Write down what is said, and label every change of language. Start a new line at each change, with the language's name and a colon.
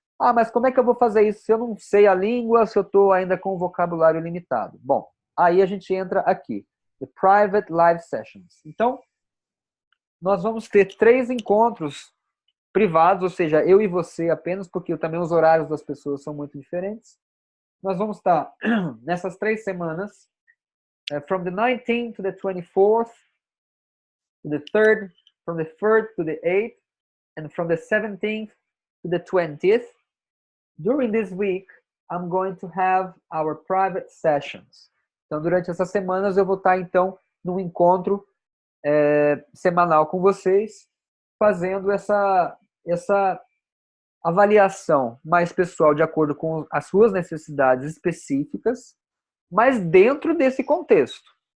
Portuguese: Ah, mas como é que eu vou fazer isso se eu não sei a língua, se eu estou ainda com o vocabulário limitado? Bom, aí a gente entra aqui, the Private Live Sessions. Então, nós vamos ter 3 encontros privados, ou seja, eu e você apenas, porque também os horários das pessoas são muito diferentes. Nós vamos estar nessas 3 semanas,
English: from the 19th to the 24th, to the 3rd, from the 3rd to the 8th, and from the 17th to the 20th. During this week, I'm going to have our private sessions.
Portuguese: Então, durante essas semanas, eu vou estar, então, num encontro semanal com vocês, fazendo essa avaliação mais pessoal de acordo com as suas necessidades específicas, mas dentro desse contexto.